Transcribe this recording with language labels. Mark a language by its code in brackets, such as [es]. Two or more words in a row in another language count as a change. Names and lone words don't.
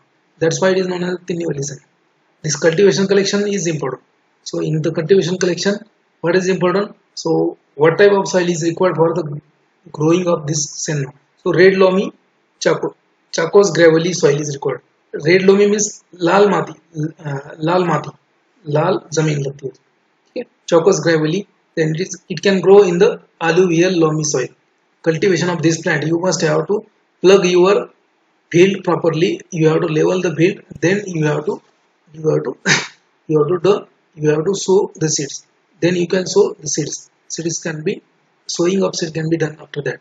[en] That's why it is known as Tinnevelli Senna. This cultivation collection is important. So in the cultivation collection, what is important? So what type of soil is required for the growing of this senna. So red loamy, Chaco's gravelly soil is required. Red loamy means [mr] लाल माती, [hi] लाल जमीन लगती है. [en] Okay, Chaco's gravelly, then it can grow in the alluvial loamy soil. Cultivation of this plant, you must have to plug your field properly. You have to level the field. Then you have to sow the seeds. Then you can sow the seeds. Sowing of seed can be done after that.